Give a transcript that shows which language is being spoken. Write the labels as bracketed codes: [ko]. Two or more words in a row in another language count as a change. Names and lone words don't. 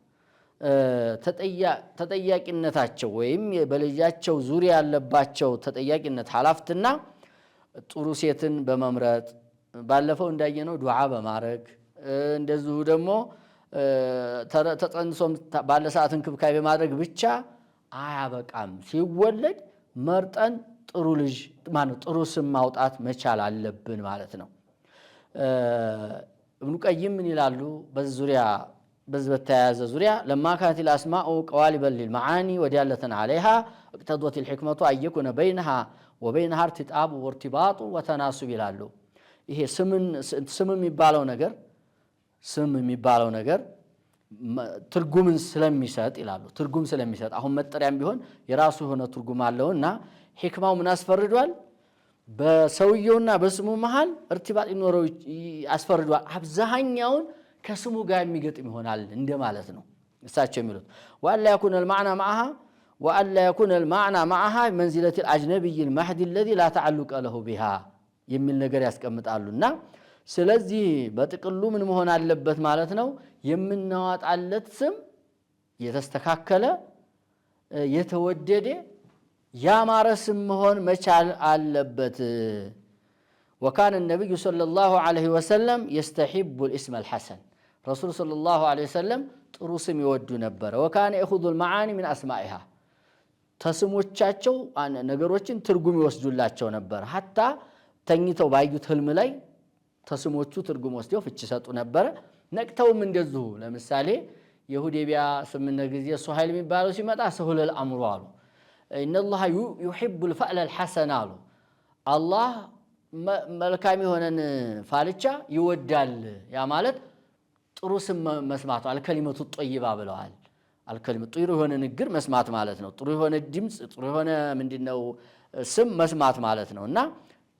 [am] ተጠያቂነታቸው ወይም በልጃቸው ዙሪያ ያለባቸው ተጠያቂነት ኃላፊነትና ጥሩ ሴትን በመምረጥ ባለፈው እንዳየነው ዱዓ በማድረግ እንደዚሁ ደግሞ ተጸንሶም ባለ ሰዓት እንክብካቤ በማድረግ ብቻ አያበቃም። ሲወለድ መርጠን ጥሩ ልጅ ማለት ጥሩ ስም ማውጣት መቻል አለብን ማለት ነው። ኢብኑ ቀይም ምን ይላሉ በዚህ ዙሪያ በዚህ በተያያዘ ዙሪያ [ar] لما كانت الاسماء قوالب للمعاني ودالة عليها اقتضت الحكمة ان يكون بينها وبينها ارتطاب وارتباط وتناسب [am] ይላሉ። ይሄ ስም የሚባለው ነገር ትርጉምን ስለሚሰጥ ይላሉ። ትርጉም ስለሚሰጥ አሁን መጠሪያም ቢሆን የራሱ የሆነ ትርጉም አለውና ሂክማው ምን አስፈርዷል? በሰውየውና በስሙ መሃል እርቲባጥ ይኖረው አስፈርዷል። አብዛኛውን ከስሙ ጋር የሚገጥም ይሆናል እንደማለት ነው እሳቸው የሚሉት። ወአላ [ar] يكون المعنى معها وألا يكون المعنى معها منزلة الأجنبي المحض الذي لا تعلق له بها [am] የሚል ነገር ያስቀምጣሉና ስለዚህ በጥቅሉ ምን መሆን አለበት ማለት ነው? የምናዋጣለት ስም የተስተካከለ የተወደደ ያማረ ስም መሆን መቻል አለበት። [ar] وكان النبي صلى الله عليه وسلم يستحب الاسم الحسن رسول صلى الله عليه وسلم [am] ጥሩ ስም ይወዱ ነበር። [ar] وكان يأخذ المعاني من أسمائها [am] ተስሞቻቸው ነገሮችን ትርጉም ይወስዱላቸው ነበር። ሐታ ተኝተው ባዩት ህልም ላይ ተስሞቹ ትርጉም ወስደው ፍቺ ሰጡ ነበር። ነቅተውም እንደዚሁ ለምሳሌ የሁዴቢያ ስምነ ጊዜ ሱሃይል የሚባለው ሲመጣ [ar] سهل الأمر [am] አሉ። [ar] إن الله يحب الفأل الحسن [am] አሉ። አላህ መልካም የሆነን ፋልቻ ይወዳል። ያ ማለት ጥሩ ስም መስማት [ar] الكلمة الطيبة [am] ብለዋል። አልከሊመቱ ጥሩ የሆነ ንግግር መስማት ማለት ነው። ጥሩ የሆነ ድምጽ ጥሩ የሆነ ምንድነው ስም መስማት ማለት ነውና ጥሩ